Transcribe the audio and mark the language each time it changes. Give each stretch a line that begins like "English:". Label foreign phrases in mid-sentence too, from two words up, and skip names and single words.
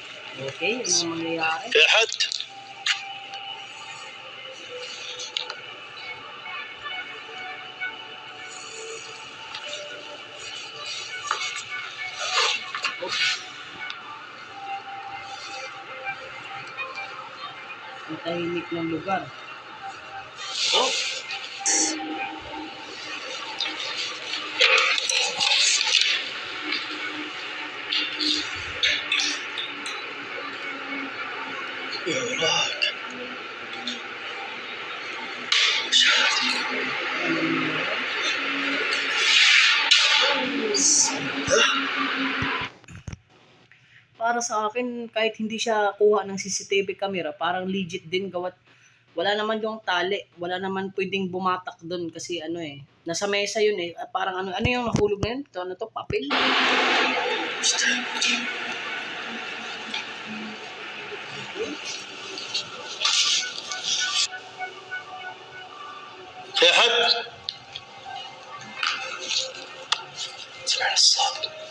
Filipino: Okay, anong mangyayari?
Arabic: في أحد؟
Filipino: Oops. Ang tahimik ng lugar. Oh,
Arabic: يا ولاد
Filipino: para sa akin, kahit hindi siya kuha ng
English: CCTV camera,
Filipino: parang legit din gawat wala naman yung tali, wala naman pwedeng bumatak doon kasi ano eh, nasa mesa yun eh, parang ano yung nahulog na yun? Ito, ano to, papel?
Arabic: في أحد؟ سمعنا الصوت.